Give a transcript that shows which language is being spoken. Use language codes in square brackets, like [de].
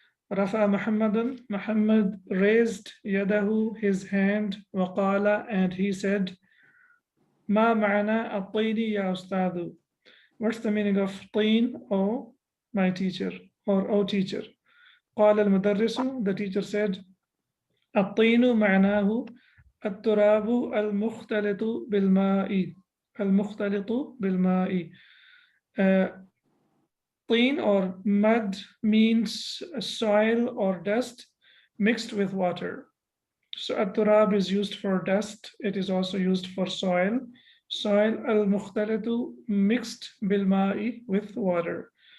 [ar] Rafa Muhammadun, [en] Muhammad raised [ar] yadahu, [en] his hand, [ar] wa qala, [en] and he said, [ar] Ma ma'ana at-tini ya ustadu. [en] What's the meaning of teen, oh my teacher, or oh teacher? [ar] قال المدرس, [en] the teacher said, [ar] الطين معناه التراب المختلط بالماء. المختلط بالماء. [en] Teen or mud means soil or dust mixed with water. So at-turab is used for dust. It is also used for soil. Soil [ar] al-mukhtalitu, [en] mixed [ar] bil-ma'i, [en] with water.